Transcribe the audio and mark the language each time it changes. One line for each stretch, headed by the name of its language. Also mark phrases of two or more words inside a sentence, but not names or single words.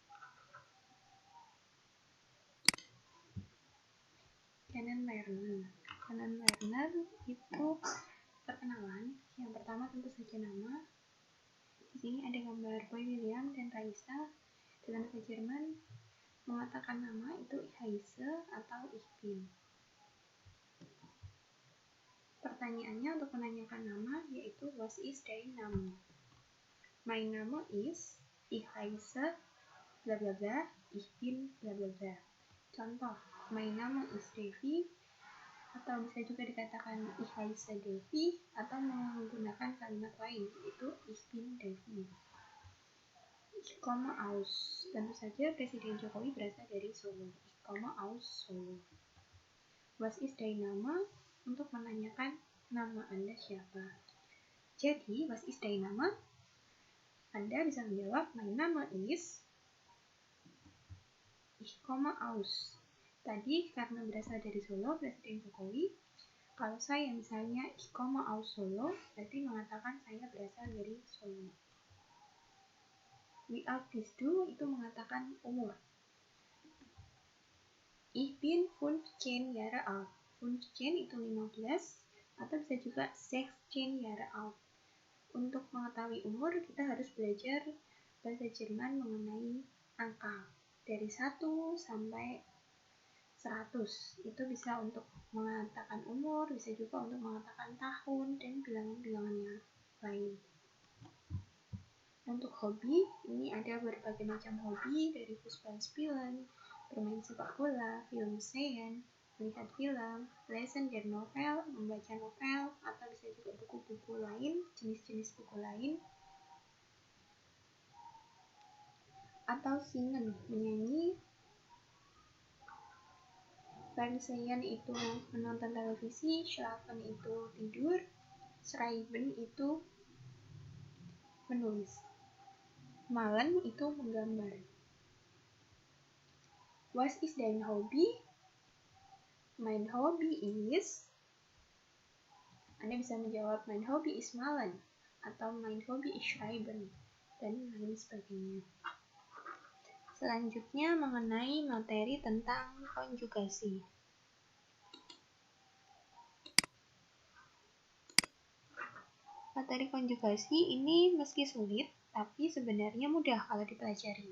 Indonesian: Kennenlernen itu perkenalan. Yang pertama tentu saja nama. Di sini ada gambar Boy William dan Raisa. Dalam bahasa Jerman mengatakan nama itu
German: ich heiße
Indonesian: atau
German: ich bin.
Indonesian: Pertanyaannya untuk menanyakan nama yaitu
German: was ist dein Name? Mein Name ist, ich heiße bla bla bla, ich bin bla bla bla.
Indonesian: Contoh,
German: mein Name ist Devi,
Indonesian: atau bisa juga dikatakan
German: ich heiße Devi,
Indonesian: atau menggunakan kalimat lain yaitu
German: ich bin Devi. Ich komme aus,
Indonesian: tentu saja Presiden Jokowi berasal dari Solo.
German: Ich komme aus Solo. Was ist dein Name?
Indonesian: Untuk menanyakan nama Anda siapa. Jadi,
German: was ist dein Name?
Indonesian: Anda bisa menjawab,
German: mein Name ist, ich komme aus.
Indonesian: Tadi karena berasal dari Solo, Presiden Jokowi. Kalau saya misalnya
German: ich komme aus Solo,
Indonesian: berarti mengatakan saya berasal dari Solo.
German: Wie alt bist du?
Indonesian: Itu mengatakan umur.
German: Ich bin 15 Jahre alt.
Indonesian: 15 itu 15, atau bisa juga 16
German: Jahre alt.
Indonesian: Untuk mengetahui umur, kita harus belajar bahasa Jerman mengenai angka. Dari 1 sampai 100. Itu bisa untuk mengatakan umur, bisa juga untuk mengatakan tahun, dan bilangan-bilangan yang lain. Untuk hobi, ini ada berbagai macam hobi, dari Fußballspielen, bermain sepak bola,
German: film sehen,
Indonesian: melihat film,
German: lesen der novel,
Indonesian: membaca novel, atau bisa juga buku-buku lain, jenis-jenis buku lain, atau singen, menyanyi. Fernsehen itu menonton televisi, schlafen itu tidur, schreiben itu menulis. Malen itu menggambar.
German: Was ist dein Hobby? Mein Hobby is,
Indonesian: Anda bisa menjawab
German: mein Hobby is malen,
Indonesian: atau
German: mein Hobby is schreiben,
Indonesian: dan lain sebagainya. Selanjutnya mengenai materi tentang konjugasi. Materi konjugasi ini meski sulit, tapi sebenarnya mudah kalau dipelajari.